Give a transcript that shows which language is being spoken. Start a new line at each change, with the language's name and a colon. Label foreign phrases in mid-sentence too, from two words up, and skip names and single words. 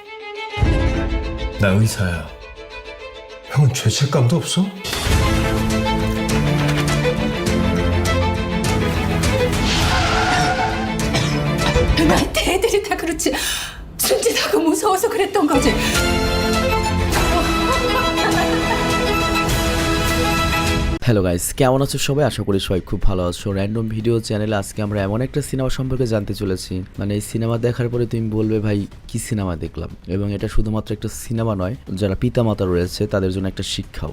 Korean: 나 의사야. 형은 죄책감도 없어? 나한테 애들이 다 그렇지. 순진하고 무서워서 그랬던 거지.
Bangla: হ্যালো গাইস, কেমন আছো সবাই? আশা করি সবাই খুব ভালো আছো। র্যান্ডম ভিডিও চ্যানেলে আজকে আমরা এমন একটা সিনেমা সম্পর্কে জানতে চলেছি, মানে এই সিনেমা দেখার পরে তুমি বলবে ভাই কি সিনেমা দেখলাম। এবং এটা শুধুমাত্র একটা সিনেমা নয়, যারা পিতামাতা রয়েছে তাদের জন্য একটা শিক্ষাও।